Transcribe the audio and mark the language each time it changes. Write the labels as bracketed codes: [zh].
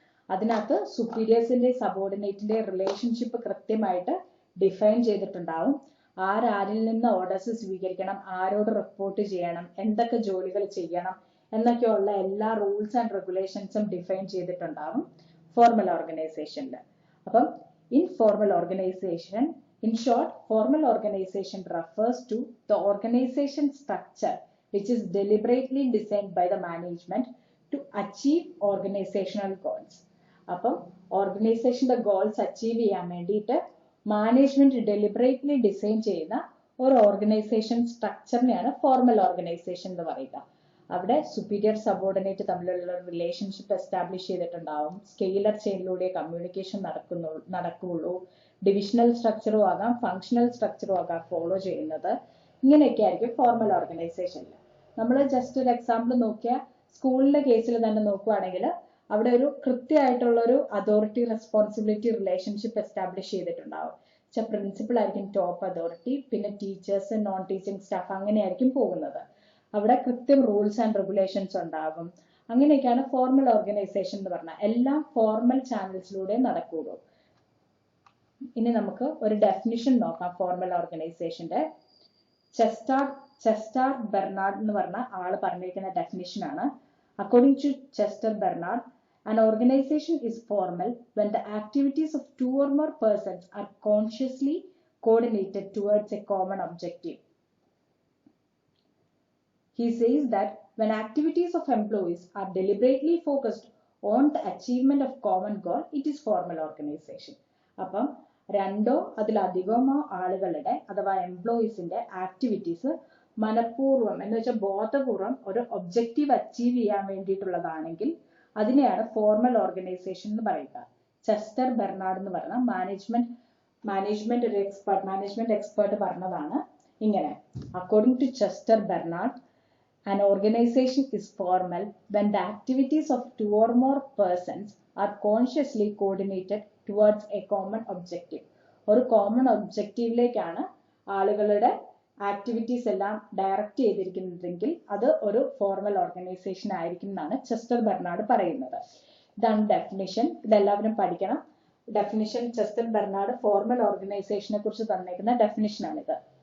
[ml] അതിനകത്ത് സുപ്പീരിയേഴ്സിന്റെ സബോർഡിനേറ്റിന്റെ റിലേഷൻഷിപ്പ് കൃത്യമായിട്ട് ഡിഫൈൻ ചെയ്തിട്ടുണ്ടാവും. ആരിൽ നിന്ന് ഓർഡേഴ്സ് സ്വീകരിക്കണം, ആരോട് റിപ്പോർട്ട് ചെയ്യണം, എന്തൊക്കെ ജോലികൾ ചെയ്യണം എന്നൊക്കെയുള്ള എല്ലാ റൂൾസ് ആൻഡ് റെഗുലേഷൻസും ഡിഫൈൻ ചെയ്തിട്ടുണ്ടാവും ഫോർമൽ ഓർഗനൈസേഷനിൽ. [en] അപ്പം informal organization, in short, formal organization refers to the organization structure which is deliberately designed by the management to achieve organizational goals. [ml] അപ്പം ഓർഗനൈസേഷന്റെ ഗോൾസ് അച്ചീവ് ചെയ്യാൻ വേണ്ടിയിട്ട് മാനേജ്മെന്റ് ഡെലിബറേറ്റ്ലി ഡിസൈൻ ചെയ്യുന്ന ഒരു organisation സ്ട്രക്ചറിനെയാണ് formal organisation എന്ന് പറയുക. അവിടെ സുപ്പീരിയർ സബോർഡിനേറ്റ് തമ്മിലുള്ള റിലേഷൻഷിപ്പ് എസ്റ്റാബ്ലിഷ് ചെയ്തിട്ടുണ്ടാവും. സ്കെയിലർ ചെയിനിലൂടെ കമ്മ്യൂണിക്കേഷൻ നടക്കുകയുള്ളൂ. ഡിവിഷണൽ സ്ട്രക്ചറും ആകാം, ഫങ്ഷണൽ സ്ട്രക്ചറും ആകാം ഫോളോ ചെയ്യുന്നത്. ഇങ്ങനെയൊക്കെ ആയിരിക്കും ഫോർമൽ ഓർഗനൈസേഷനിൽ. നമ്മൾ ജസ്റ്റ് ഒരു എക്സാമ്പിൾ നോക്കിയാൽ സ്കൂളിന്റെ കേസിൽ തന്നെ നോക്കുകയാണെങ്കിൽ അവിടെ ഒരു കൃത്യമായിട്ടുള്ള ഒരു അതോറിറ്റി റെസ്പോൺസിബിലിറ്റി റിലേഷൻഷിപ്പ് എസ്റ്റാബ്ലിഷ് ചെയ്തിട്ടുണ്ടാവും. പ്രിൻസിപ്പൽ ആയിരിക്കും ടോപ്പ് അതോറിറ്റി, പിന്നെ ടീച്ചേഴ്സ്, നോൺ ടീച്ചിങ് സ്റ്റാഫ്, അങ്ങനെയായിരിക്കും പോകുന്നത്. അവിടെ കൃത്യം റൂൾസ് ആൻഡ് റെഗുലേഷൻസ് ഉണ്ടാകും. അങ്ങനെയൊക്കെയാണ് ഫോർമൽ ഓർഗനൈസേഷൻ എന്ന് പറഞ്ഞാൽ. എല്ലാം ഫോർമൽ ചാനൽസിലൂടെ നടക്കുകയുള്ളൂ. ഇനി നമുക്ക് ഒരു ഡെഫിനിഷൻ നോക്കാം ഫോർമൽ ഓർഗനൈസേഷന്റെ. ചെസ്റ്റർ ബെർണാഡ് എന്ന് പറഞ്ഞ ആള് പറഞ്ഞിരിക്കുന്ന ഡെഫിനിഷൻ ആണ്. [en] According to Chester Barnard, an organization is formal when the activities of two or more persons are consciously coordinated towards a common objective. He says that when activities of employees are deliberately focused on the achievement of common goal, it is formal organization. [ml] അപ്പം രണ്ടോ അതിലധികമോ ആളുകളുടെ അഥവാ എംപ്ലോയീസിന്റെ activities മനഃപൂർവ്വം എന്ന് വെച്ചാൽ ബോധപൂർവം ഒരു ഒബ്ജക്റ്റീവ് അച്ചീവ് ചെയ്യാൻ വേണ്ടിയിട്ടുള്ളതാണെങ്കിൽ അതിനെയാണ് ഫോർമൽ ഓർഗനൈസേഷൻ എന്ന് പറയുക. ചെസ്റ്റർ ബെർണാഡ് എന്ന് പറഞ്ഞ മാനേജ്മെന്റ് എക്സ്പേർട്ട് പറഞ്ഞതാണ് ഇങ്ങനെ. [en] According to Chester Barnard, an organization is formal when the activities of two or more persons are consciously coordinated towards a common objective. [ml] ഒരു common ഒബ്ജക്റ്റീവിലേക്കാണ് ആളുകളുടെ ആക്ടിവിറ്റീസ് എല്ലാം direct ചെയ്തിരിക്കുന്നതെങ്കിൽ അത് ഒരു ഫോർമൽ ഓർഗനൈസേഷൻ ആയിരിക്കും എന്നാണ് ചെസ്റ്റർ ബെർണാഡ് പറയുന്നത്. ഇതാണ് ഡെഫിനിഷൻ. ഇതെല്ലാവരും പഠിക്കണം. ഡെഫിനിഷൻ ചെസ്റ്റർ ബെർണാഡ് ഫോർമൽ ഓർഗനൈസേഷനെ കുറിച്ച് തന്നേക്കുന്ന ഡെഫിനിഷനാണിത്.